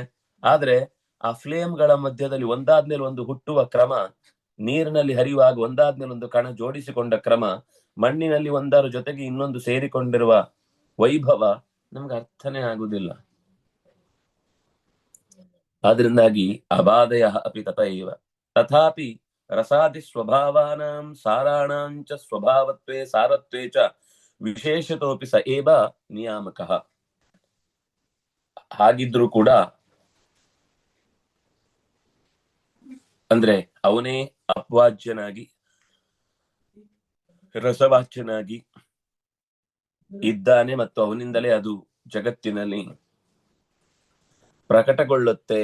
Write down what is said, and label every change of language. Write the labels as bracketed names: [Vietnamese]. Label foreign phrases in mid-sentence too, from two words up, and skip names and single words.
[Kannada] ಆದ್ರೆ ಆ ಫ್ಲೇಮ್ಗಳ ಮಧ್ಯದಲ್ಲಿ ಒಂದಾದ್ಮೇಲೆ ಒಂದು ಹುಟ್ಟುವ ಕ್ರಮ, ನೀರಿನಲ್ಲಿ ಹರಿಯುವಾಗ ಒಂದಾದ್ಮೇಲೆ ಒಂದು ಕಣ ಜೋಡಿಸಿಕೊಂಡ ಕ್ರಮ, ಮಣ್ಣಿನಲ್ಲಿ ಒಂದರ ಜೊತೆಗೆ ಇನ್ನೊಂದು ಸೇರಿಕೊಂಡಿರುವ ವೈಭವ ನಮ್ಗೆ ಅರ್ಥನೇ ಆಗುದಿಲ್ಲ. [Sanskrit] ಆದ್ರಿಂದಾಗಿ ಅಬಾಧಯ ಅಪಿ ತಥೈವ ತಥಾಪಿ ರಸಾದಿ ಸ್ವಭಾವಾನಾಂ ಸಾರಾಣಾಂಚ ಸ್ವಭಾವತ್ವೇ ಸಾರತ್ವೇ ಚ ವಿಶೇಷತೋಪಿ ಸ ಏವ ನಿಯಾಮಕಃ. [Kannada] ಹಾಗಿದ್ರೂ ಕೂಡ ಅಂದ್ರೆ ಅವನೇ ಅಪವಾಚ್ಯನಾಗಿ ರಸವಾಚ್ಯನಾಗಿ ಇದ್ದಾನೆ ಮತ್ತು ಅವನಿಂದಲೇ ಅದು ಜಗತ್ತಿನಲ್ಲಿ ಪ್ರಕಟಗೊಳ್ಳುತ್ತೆ.